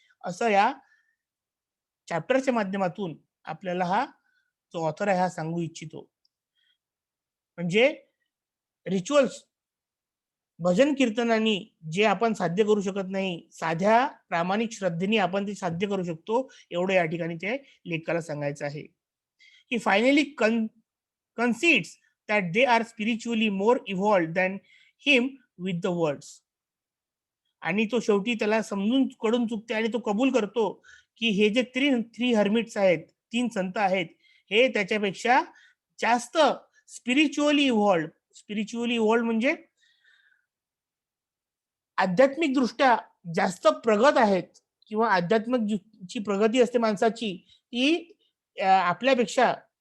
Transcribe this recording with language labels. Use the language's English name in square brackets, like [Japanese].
[Marathi] असं या चॅप्टरच्या माध्यमातून आपल्याला हा जो ऑथर आहे हा सांगू इच्छितो. म्हणजे रिच्युअल्स, भजन कीर्तनानी जे आपण साध्य करू शकत नाही, साध्या प्रामाणिक श्रद्धेने आपण ते साध्य करू शकतो, एवढं या ठिकाणी ते लेखकाला सांगायचं आहे. [English] की finally concedes that they are spiritually more evolved than him with the words. [Marathi] आणि तो शेवटी त्याला समजून कडून चुकते आणि तो कबूल करतो की हे जे थ्री हर्मिट्स आहेत, 3 संत आहेत, हे त्याच्यापेक्षा जास्त स्पिरिच्युअली इव्हॉल्ड म्हणजे आध्यात्मिक दृष्ट्या जास्त प्रगत आहेत, किंवा आध्यात्मिक जी प्रगती असते माणसाची ती आपल्यापेक्षा